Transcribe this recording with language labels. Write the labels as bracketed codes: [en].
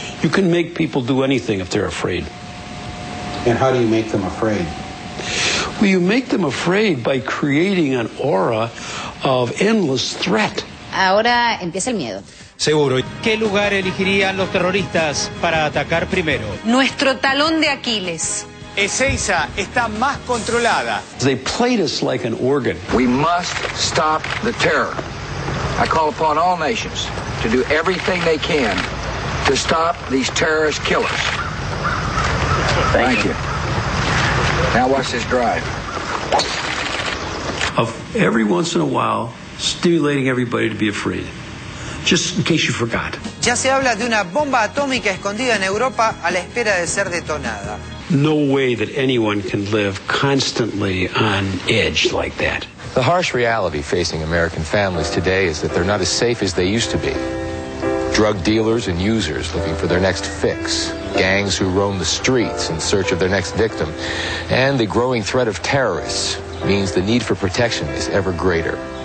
[en] You can make people do anything if they're afraid. And how do you make them afraid? Well, you make them afraid by creating an aura of endless threat. [es] Ahora empieza el miedo. Seguro. ¿Qué lugar elegirían los terroristas para atacar primero? Nuestro talón de Aquiles. Ezeiza está más controlada. [en] They played us like an organ. We must stop the terror. I call upon all nations to do everything they can to stop these terrorist killers. Thank you. Now watch this drive. Of every once in a while, stimulating everybody to be afraid. Just in case you forgot. [es] Ya se habla de una bomba atómica escondida en Europa a la espera de ser detonada. [en] No way that anyone can live constantly on edge like that. The harsh reality facing American families today is that they're not as safe as they used to be. Drug dealers and users looking for their next fix, gangs who roam the streets in search of their next victim, and the growing threat of terrorists means the need for protection is ever greater.